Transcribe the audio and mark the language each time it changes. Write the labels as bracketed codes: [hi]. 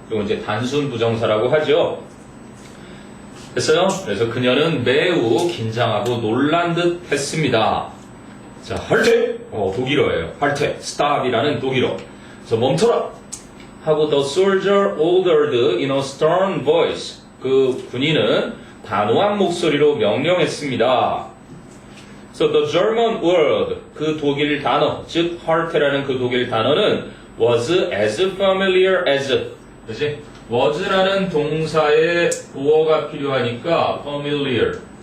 [ko] 그리고 이제 단순 부정사라고 하죠. 됐어요? 그래서 그녀는 매우 긴장하고 놀란 듯 했습니다. 자, 할때 독일어예요. 할때 stop이라는 독일어. 그래서 멈춰라 하고 [en] the soldier ordered in a stern voice. [ko] 그 군인은 단호한 목소리로 명령했습니다. [en] So the German word, [ko] 그 독일 단어, 즉 halt라는 그 독일 단어는 [en] was as familiar as, [ko] 그치? was라는 동사의 보어가 필요하니까 familiar.